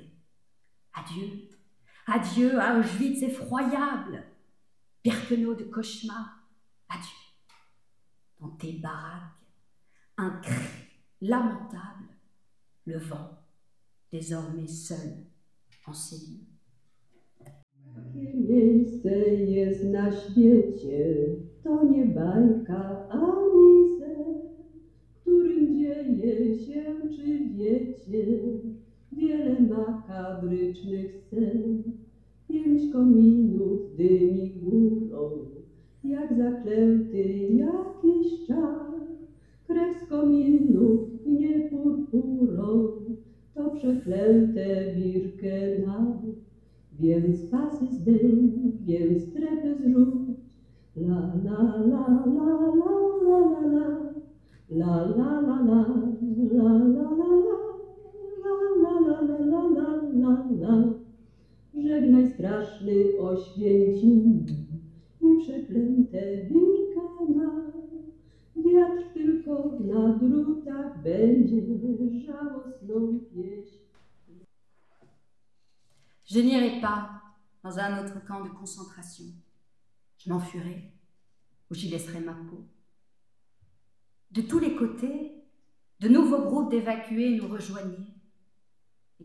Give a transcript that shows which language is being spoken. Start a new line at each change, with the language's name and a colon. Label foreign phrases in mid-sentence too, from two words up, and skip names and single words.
French: Adieu, adieu à Auschwitz effroyable, Birkenau de cauchemar, adieu. Dans tes baraques, un cri lamentable, le vent, désormais seul en cellule.
Polish: Jakie miejsce jest na świecie, to nie bajka ani sen, w którym dzieje się, czy wiecie, wiele makabrycznych scen. 5 kominów dymi górą, jak zaklęty jakiś czar. Krew z kominów pnie purpurą, to przeklęte Birkenau. Więc pasy zdejm, więc strefę zrzuć. La la la la la la la la la la la la la la la la. Żegnaj straszny Oświęcim i przeklęte Birkenau. Wiatr tylko na drutach będzie żałosną pieśń.
French: Je n'irai pas dans un autre camp de concentration. Je m'enfuirai ou j'y laisserai ma peau. De tous les côtés, de nouveaux groupes d'évacués nous rejoignaient.